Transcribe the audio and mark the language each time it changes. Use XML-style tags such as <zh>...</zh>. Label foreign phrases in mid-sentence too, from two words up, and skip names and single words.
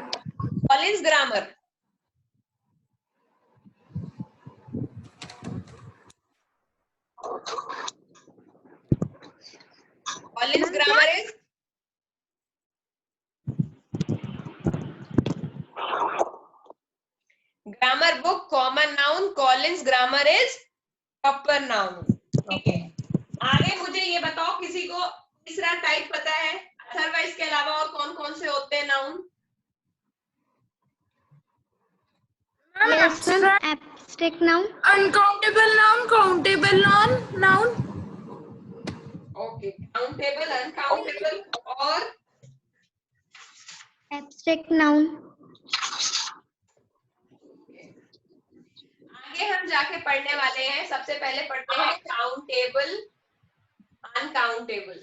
<en>Collins grammar, Collins grammar is grammar book, common noun. Collins grammar is proper noun.</en> <hi>ठीक है, आगे मुझे ये बताओ, किसी को तीसरा टाइप पता है? अदरवाइज के अलावा और कौन कौन से होते हैं नाउन?</hi> <en>Yes, ma'am. Abstract noun. Uncountable noun. Countable noun. Noun. okay, countable, uncountable और Abstract noun.</en> <hi>आगे हम जाके पढ़ने वाले हैं। सबसे पहले पढ़ते हैं</hi> <en>countable, uncountable.</en>